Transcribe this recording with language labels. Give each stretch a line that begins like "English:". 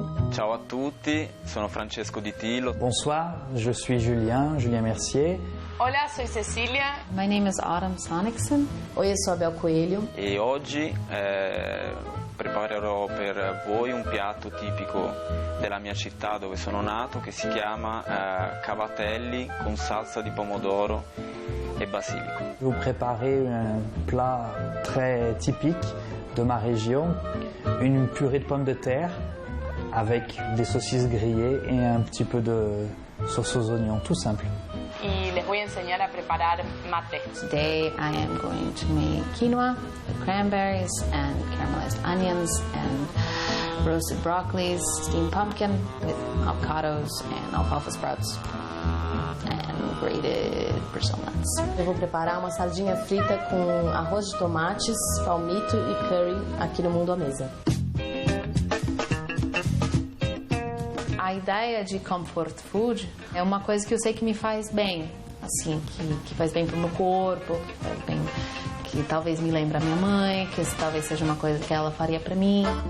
Italian: Ciao a tutti, sono Francesco Di Tillo.
French: Bonsoir, je suis Julien Mercier.
Portuguese: Olá, sou Cecília.
English: My name is Autumn Sonicson.
Portuguese: Oi, eu sou a Bel Coelho.
Italian: E oggi preparerò per voi un piatto tipico della mia città dove sono nato che si chiama cavatelli con salsa di pomodoro e basilico.
French: Je vais vous préparer un plat très typique de ma région, une purée de pommes de terre avec des saucisses grillées et un petit peu de sauce aux oignons, tout simple.
Spanish: E les voy a enseñar a preparar mate.
English: Today I am going to make quinoa with cranberries and caramelized onions and roasted broccolis, steamed pumpkin with avocados and alfalfa sprouts and grated Brazil nuts.
Portuguese: Eu vou preparar uma sardinha frita com arroz de tomates, palmito e curry aqui no Mundo à Mesa. A ideia de comfort food é uma coisa que eu sei que me faz bem, assim, que faz bem pro meu corpo, que faz bem, que talvez me lembre a minha mãe, que talvez seja uma coisa que ela faria para mim.